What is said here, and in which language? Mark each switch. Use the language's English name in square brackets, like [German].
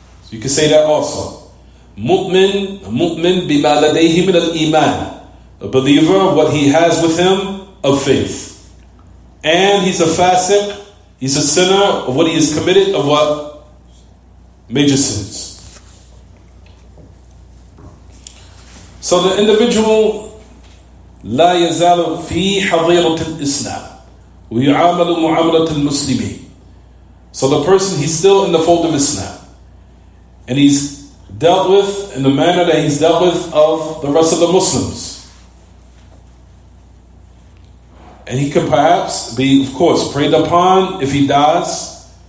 [English] So you can say that also. [Arabic] Mu'min bima ladayhi min al-iman, [English] a believer, what he has with him of faith. And he's a fasiq, he's a sinner of what he has committed of what? Major sins. So the individual [Arabic] لا يزال في حظيرة الإسلام ويعامل معاملة المسلمين. [English] So the person, he's still in the fold of Islam, and he's dealt with in the manner that he's dealt with of the rest of the Muslims. And he could perhaps be, of course, preyed upon if he dies.